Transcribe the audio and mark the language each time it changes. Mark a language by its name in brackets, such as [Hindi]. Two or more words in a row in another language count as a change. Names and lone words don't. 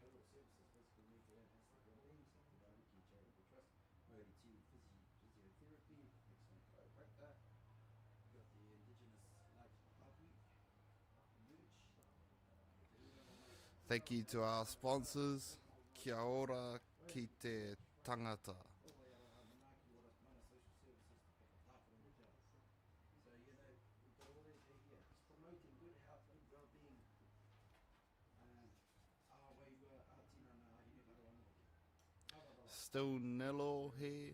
[English] Thank you to our sponsors. [Māori] Kia ora ki te tangata. [English] Still nil here.